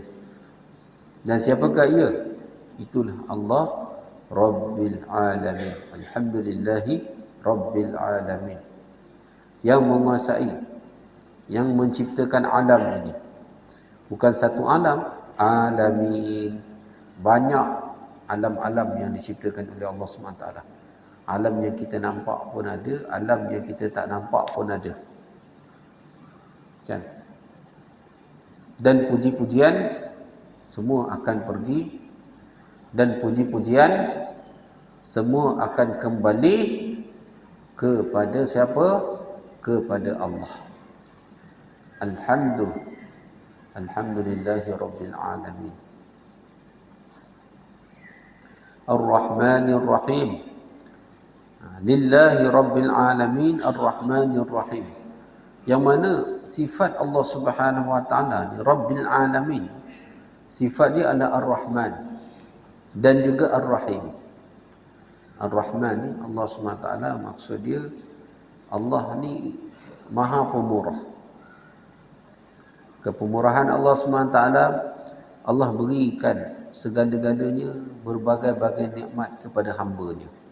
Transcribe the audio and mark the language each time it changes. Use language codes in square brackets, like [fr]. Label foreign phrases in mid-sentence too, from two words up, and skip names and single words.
[ms] Dan siapakah ia? Itulah Allah [ar] رب العالمين. الحمد لله رب العالمين. [ms] Yang menguasai, yang menciptakan alam ini. Bukan satu alam, alamin. Banyak alam-alam yang diciptakan oleh Allah SWT. Alam yang kita nampak pun ada, alam yang kita tak nampak pun ada. Kan? Dan puji-pujian semua akan pergi, dan puji-pujian semua akan kembali kepada siapa? Kepada Allah. [ar] الحمد لله رب العالمين. الرحمن الرحيم. لله رب العالمين الرحمن الرحيم. [ms] Yang mana sifat Allah [ar] سبحانه وتعالى [ms] ni [ar] رب العالمين, [ms] sifat dia adalah Ar-Rahman dan juga Ar-Rahim. Ar-Rahman ni Allah SWT, maksud dia Allah ni maha pemurah. Kepemurahan Allah SWT, Allah berikan segala-galanya, berbagai-bagai nikmat kepada hamba-Nya.